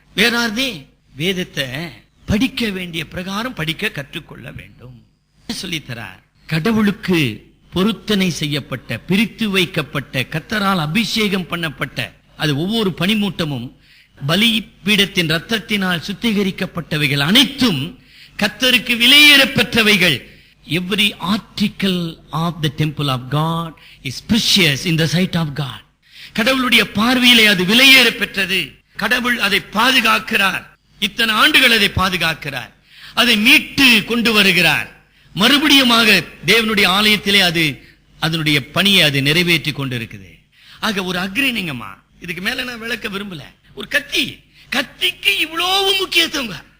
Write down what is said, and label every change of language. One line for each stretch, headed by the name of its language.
Tamil: வேறாதே வேதத்தை படிக்க வேண்டிய பிரகாரம் படிக்க கற்றுக்கொள்ள வேண்டும் சொல்லித்தரார். கடவுளுக்கு பொருத்தனை செய்யப்பட்ட, பிரித்து வைக்கப்பட்ட, கர்த்தரால் அபிஷேகம் பண்ணப்பட்ட, அது ஒவ்வொரு பனிமூட்டமும் பலிபீடத்தின் ரத்தத்தினால் சுத்திகரிக்கப்பட்டவைகள் அனைத்தும் கர்த்தருக்கு விலையேற பெற்றவைகள்.
English: Every article of the temple of God is precious in the sight of God.
Tamil: கடவுளுடைய பார்வையிலே அது விலையேற பெற்றது. கடவுள் அதை பாதுகாக்கிறார். இத்தனை ஆண்டுகள் அதை பாதுகாக்கிறார். அதை மீட்டு கொண்டு வருகிறார். மறுபடியுமாக தேவனுடைய ஆலயத்திலே அது அதனுடைய பணியை அது நிறைவேற்றி கொண்டிருக்குது. ஆக ஒரு அக்ரினிங்கம்மா, இதுக்கு மேல நான் விளக்க விரும்பல. ஒரு கத்திக்கு இவ்வளவு முக்கியத்துவம்.